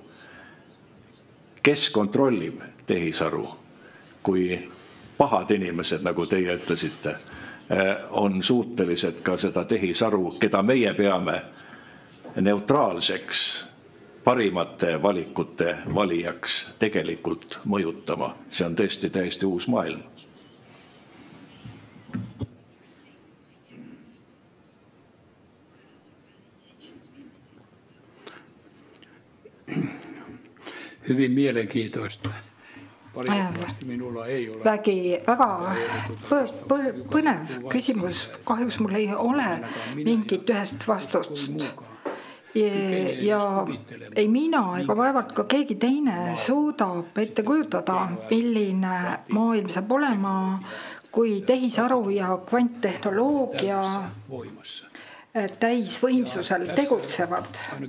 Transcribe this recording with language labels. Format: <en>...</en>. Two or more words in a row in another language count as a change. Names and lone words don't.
<et>Kes kontrollib tehisaru, kui pahad inimesed, nagu teie ütlesite, on suutelised ka seda tehisaru, keda meie peame neutraalseks, parimate valikute valijaks tegelikult mõjutama. See on tõesti täiesti uus maailm.</et> <fi>Hyvin mielenkiintoista. Valitettavasti minulla ei ole.</fi> <et>Väga põnev küsimus. Kahjuks mul ei ole mingit ühest vastust. Ja ei mina ega vaevalt ka keegi teine suudab ette kujutada, milline maailm saab olema, kui tehisaru ja kvanttehnoloogia täisvõimsusel tegutsevad.</et>